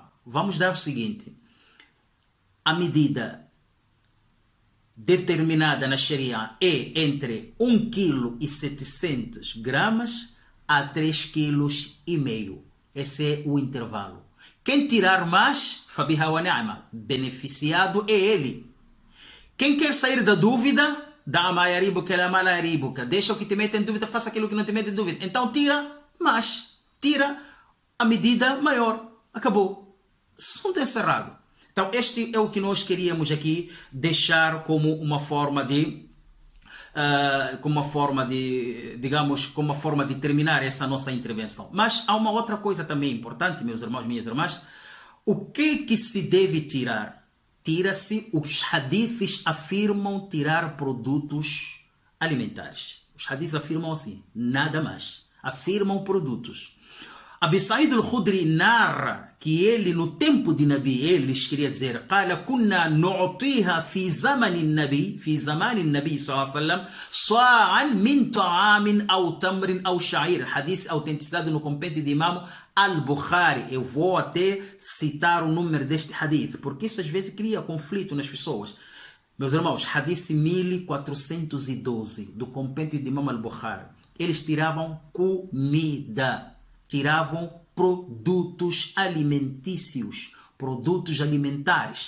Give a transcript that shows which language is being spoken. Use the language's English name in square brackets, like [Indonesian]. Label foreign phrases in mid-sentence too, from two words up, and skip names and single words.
[Portuguese] Vamos dar o seguinte. A medida determinada na Sharia é entre 1,7 kg a 3,5 kg. Esse é o intervalo. Quem tirar mais, [Arabic] فبها ونعمت, [Portuguese] beneficiado é ele. Quem quer sair da dúvida, dá [Arabic] ما يريبك إلى ما لا يريبك. [Portuguese] Deixa o que te mete em dúvida, faça aquilo que não te mete em dúvida. Então tira mais, tira a medida maior. Acabou. Assunto encerrado. Então este é o que nós queríamos aqui deixar como uma forma de terminar essa nossa intervenção. Mas há uma outra coisa também importante, meus irmãos, minhas irmãs. O que se deve tirar? Tira-se, os hadiths afirmam tirar produtos alimentares. Os hadiths afirmam assim, nada mais. Afirmam produtos. Abi Sa'id al-Khudri narra que ele, no tempo de Nabi, eles queria dizer, [Arabic] قال كنا نعطيها في زمن النبي صلى الله عليه وسلم صاعا من طعام أو تمر أو شعير. [Portuguese] Hadith autenticidade no compêndio de Imam Al-Bukhari. Eu vou até citar o número deste hadith, porque isso às vezes cria conflito nas pessoas. Meus irmãos, hadith 1412 do compêndio de Imam Al-Bukhari. Eles tiravam comida, tiravam produtos alimentícios, produtos alimentares.